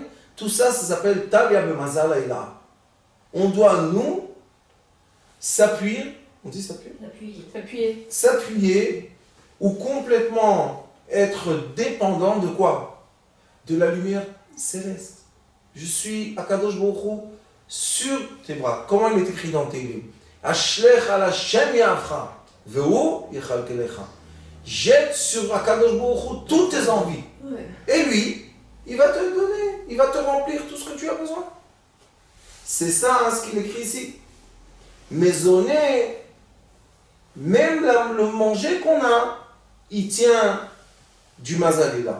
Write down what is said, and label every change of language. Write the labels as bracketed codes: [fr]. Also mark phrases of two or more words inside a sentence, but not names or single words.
[fr] Tout ça, ça s'appelle [arc] תליא במזלא עילאה. [fr] On doit, nous, s'appuyer, on dit s'appuyer? S'appuyer. S'appuyer ou complètement être dépendant de quoi? De la lumière céleste. Je suis Akadosh Baruch Hu sur tes bras. Comment il est écrit dans tes livres? [he] השלך על ה' יהבך, והוא יכלכלך. [fr] Jette sur Akadosh Baruch Hu toutes tes envies. Ouais. Et lui, il va te donner, il va te remplir tout ce que tu as besoin. C'est ça hein, ce qu'il écrit ici. Maisonner, même le manger qu'on a, il tient du mazalila.